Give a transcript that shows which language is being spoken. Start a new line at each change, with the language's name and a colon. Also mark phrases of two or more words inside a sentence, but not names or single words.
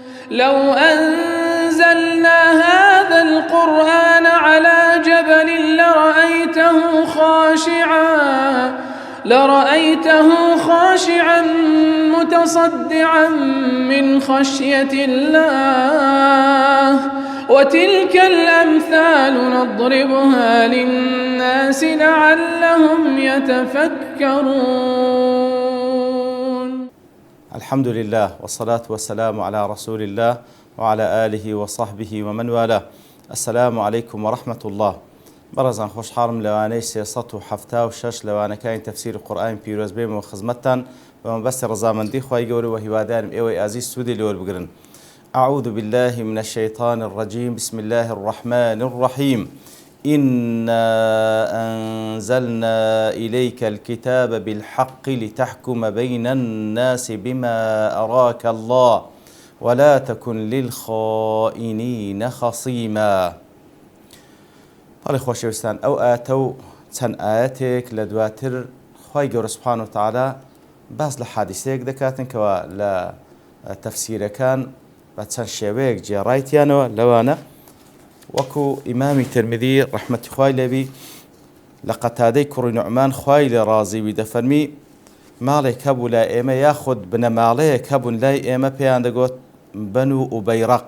Arabic: لو أنزلنا هذا القرآن على جبل لرأيته خاشعا متصدعا من خشية الله وتلك الأمثال نضربها للناس لعلهم يتفكرون. الحمد لله والصلاة والسلام على رسول الله وعلى آله وصحبه ومن والاه. السلام عليكم ورحمة الله.
Central Kurdish: بەڕێزان خۆشحاڵم لەوانەی 376 لەوانەکانی تەفسیر قورئانی پیرۆز بێم و خزمەتتان بە مەبەستی ڕەزامەندی خوای گەورە و هیوادارم ئێوەی ئازیز سوودی لێوەربگرن.
Arabic: أعوذ بالله من الشيطان الرجيم. بسم الله الرحمن الرحيم. إنا أنزلنا إليك الكتاب بالحق لتحكم بين الناس بما أراك الله ولا تكن للخائنين خصيما.
Central Kurdish: بەڵێ خۆشەویستان، ئەو ئاەتە و چەند ئاەتێک لە دواتر خوای گەورە
Arabic: سوبحانە وتەعالا
Central Kurdish: باس لە حادیسەیەک دەکاتن کەوا لە تەفسیرەکان بە چەند شێوەیەک جێڕایتیانەوە. لەوانە وەکو ئیمامی ترمذی ڕەحمەتی خوای لێبی لە قەتادەی کوڕی نوعمان خوای لێ ڕازیوی دەفەرمی ماڵێک هەبوو لای ئێمە یاخود بنەماڵەیەک هەبوون لای ئێمە پێیان دەگوت بەنو ئوبەیڕەق.